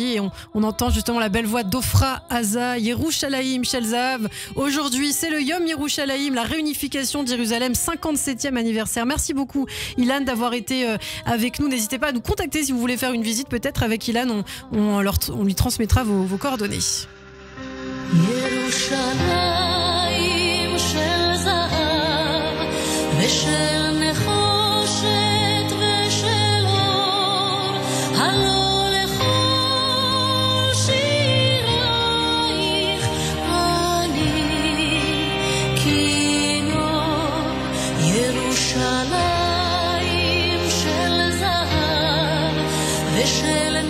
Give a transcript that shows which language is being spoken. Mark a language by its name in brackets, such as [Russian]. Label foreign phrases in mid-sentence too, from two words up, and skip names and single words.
[French] Et on entend justement la belle voix d'Ofra Haza, Yerushalayim Shel Zahav. Aujourd'hui, c'est le Yom Yerushalayim, la réunification de Jérusalem, 57e anniversaire. Merci beaucoup Ilan d'avoir été avec nous. N'hésitez pas à nous contacter si vous voulez faire une visite peut-être avec Ilan. On lui transmettra vos coordonnées. [Hebrew] ירושלים של זהב ושל נחושת ושל אור הלא לכל שירייך אני כינור ירושלים של זהב ושל